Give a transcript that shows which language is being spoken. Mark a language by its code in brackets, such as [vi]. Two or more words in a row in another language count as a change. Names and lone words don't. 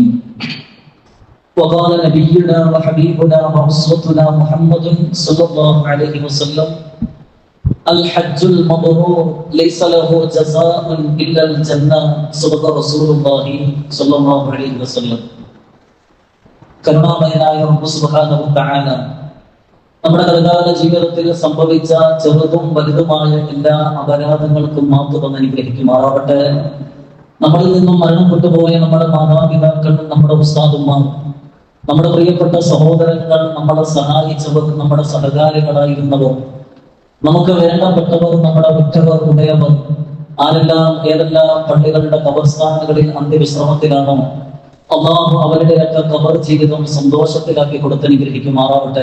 [ar] وقال نبينا وحبيبنا وأسوتنا محمد صلى الله عليه وسلم: الحج المبرور ليس له جزاء إلا الجنة. صدق رسول الله صلى الله عليه وسلم. [ml] കരുണാമയനായ [ar] رب سبحانه وتعالى [ml] നമ്മുടെ കർത്താവിന്റെ ജീവിതത്തിൽ സംഭവിച്ച ചെറുതും വലുതുമായ എല്ലാ അപരാധങ്ങൾക്കും മാപ്പ് തന്ന് അനുഗ്രഹിക്കുമാറാവട്ടെ. നമ്മളിൽ നിന്നും മരണപ്പെട്ടു പോയ നമ്മുടെ മാതാപിതാക്കൾ, നമ്മുടെ ഉസ്താദുമാർ, നമ്മുടെ പ്രിയപ്പെട്ട സഹോദരങ്ങൾ, നമ്മളെ സഹായിച്ചവർ, നമ്മുടെ സഹകാരികളായിരുന്നവർ, നമുക്ക് വേണ്ടപ്പെട്ടവർ, നമ്മുടെ ഉറ്റവർ, ഉടയവർ, ആരെല്ലാം ഏതെല്ലാം പള്ളികളുടെ ഖബർസ്ഥാനുകളിൽ അന്ത്യവിശ്രമത്തിലാണോ അല്ലാഹു അവരുടെയൊക്കെ ഖബർ ജീവിതം സന്തോഷത്തിലാക്കി കൊടുത്തനുഗ്രഹിക്കുമാറാവട്ടെ.